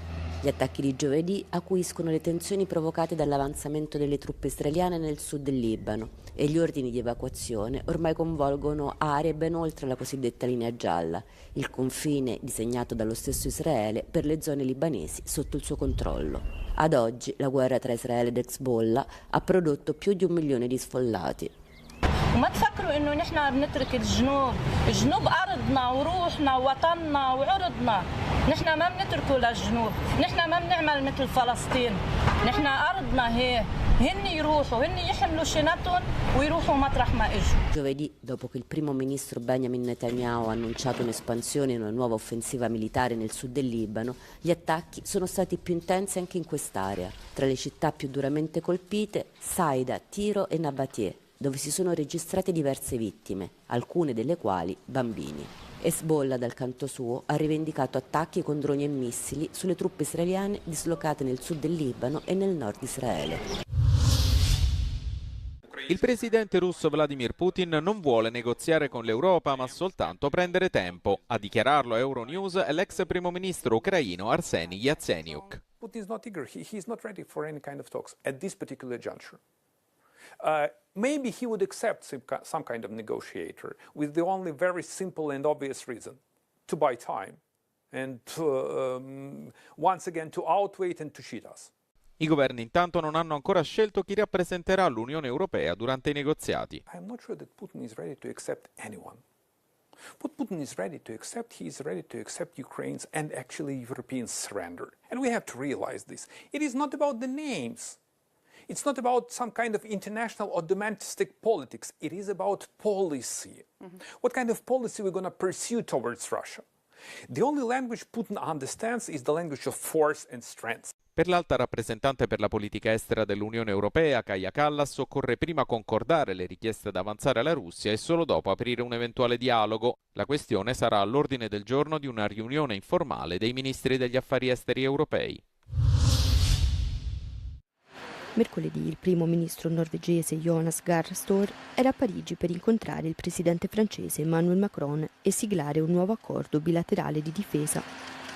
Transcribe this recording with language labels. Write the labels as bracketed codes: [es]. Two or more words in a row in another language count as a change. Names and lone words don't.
[it] Gli attacchi di giovedì acuiscono le tensioni provocate dall'avanzamento delle truppe israeliane nel sud del Libano e gli ordini di evacuazione ormai coinvolgono aree ben oltre la cosiddetta linea gialla, il confine disegnato dallo stesso Israele per le zone libanesi sotto il suo controllo. Ad oggi la guerra tra Israele ed Hezbollah ha prodotto più di 1 milione di sfollati. [ar] وما تفكروا انه نحن بنترك الجنوب، الجنوب ارضنا وروحنا ووطننا وعرضنا، نحن ما بنتركه للجنوب، نحن ما بنعمل مثل فلسطين، نحن ارضنا هي، هن يروحوا، هن يحملوا شنطهم ويروحوا مطرح ما اجوا. [it] Giovedì, dopo che il primo ministro Benjamin Netanyahu ha annunciato un'espansione e una nuova offensiva militare nel sud del Libano, gli attacchi sono stati più intensi anche in quest'area. Tra le città più duramente colpite, Saida, Tiro e Nabatie, dove si sono registrate diverse vittime, alcune delle quali bambini. Hezbollah, dal canto suo, ha rivendicato attacchi con droni e missili sulle truppe israeliane dislocate nel sud del Libano e nel nord Israele. Il presidente russo Vladimir Putin non vuole negoziare con l'Europa, ma soltanto prendere tempo. A dichiararlo a Euronews è l'ex primo ministro ucraino Arseny Yatsenyuk. [en] Putin is not eager. He's not ready for any kind of talks at this particular juncture. Maybe he would accept some kind of negotiator with the only very simple and obvious reason, to buy time and once again to outwait and to cheat us. [it] I governi intanto non hanno ancora scelto chi rappresenterà l'Unione Europea durante i negoziati. [en] I'm not sure that Putin is ready to accept anyone. What Putin is ready to accept, he is ready to accept Ukraine's and actually European surrender. And we have to realize this. It is not about the names. It's not about some kind of international or domestic politics. It is about policy. What kind of policy we're going to pursue towards Russia? The only language Putin understands is the language of force and strength. [it] Per l'alta rappresentante per la politica estera dell'Unione Europea, Kaja Kallas, occorre prima concordare le richieste da avanzare alla Russia e solo dopo aprire un eventuale dialogo. La questione sarà all'ordine del giorno di una riunione informale dei ministri degli affari esteri europei. Mercoledì il primo ministro norvegese Jonas Gahr Støre era a Parigi per incontrare il presidente francese Emmanuel Macron e siglare un nuovo accordo bilaterale di difesa.